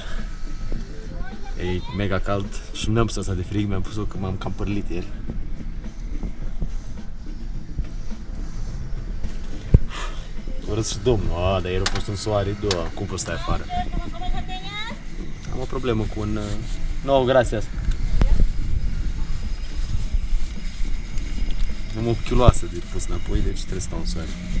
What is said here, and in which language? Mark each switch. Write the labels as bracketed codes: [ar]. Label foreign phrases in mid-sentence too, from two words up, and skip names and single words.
[ro] E mega cald și n-am pus asta de frig, mi-am pus-o că m-am cam părlit ieri. Urăț și domnul, dar ieri a fost un soare, cum poți stai afară? Am o problemă cu un... [es] No, gracias. [ro] Am o chiuloasă de pus înapoi, deci trebuie să stau în soare.